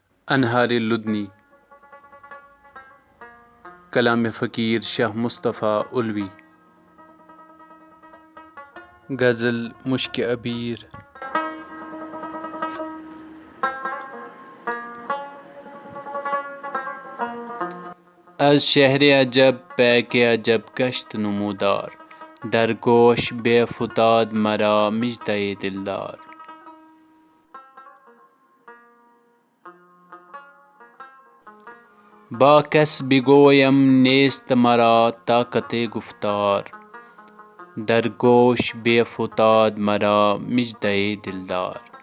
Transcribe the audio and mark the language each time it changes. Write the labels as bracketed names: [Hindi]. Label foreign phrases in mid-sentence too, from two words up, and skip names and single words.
[Urdu] انہار لدنی، کلام فقیر شاہ مصطفیٰ علوی۔ غزل مشک عبیر۔ [Persian] از شہر عجب پیک عجب گشت نمودار، در گوش بے فتاد مرا مژدہ دلدار۔ با کس بگویم نیست مرا طاقت گفتار، در گوش بے فتاد مرا مژدہ دلدار۔